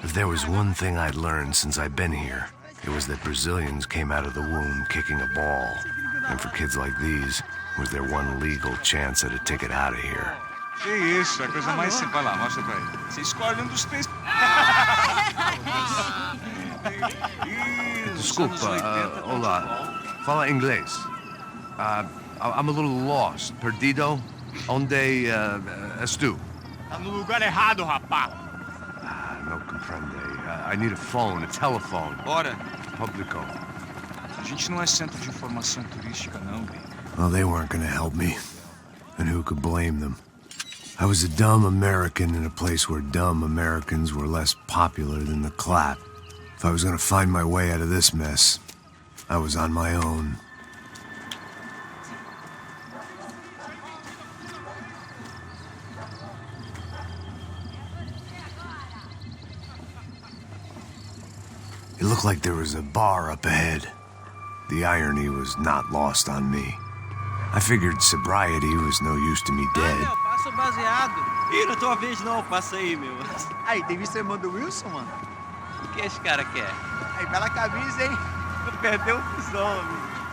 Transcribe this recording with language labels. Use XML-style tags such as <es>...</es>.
<en>If there was one thing I'd learned since I'd been here, it was that Brazilians came out of the womb kicking a ball. And for kids like these, was their one legal chance at a ticket out of here.</en> <pt>Que isso, é a coisa mais simples. Vai lá, mostra pra ele. Você escolhe dos três. Desculpa, olá. Fala inglês.</pt> <en>I'm a little lost.</en> <pt>Perdido? Onde és tu? Tá no lugar errado, rapá. Não compreende.</pt> <en>I need a phone, a telephone.</en> <pt>Bora. Publico. A gente não é centro de informação turística, não, bem.</pt> <en>Well, they weren't gonna help me. And who could blame them? I was a dumb American in a place where dumb Americans were less popular than the clap. If I was gonna find my way out of this mess, I was on my own. It looked like there was a bar up ahead. The irony was not lost on me. I figured sobriety was no use to me dead.</en> <pt>Passa o baseado. Ih, não é tua vez não, passa aí, meu. Aí, tem visto a irmã do Wilson, mano? O que esse cara quer? Aí, bela camisa, hein? Perdeu o fusão, amigo.</pt>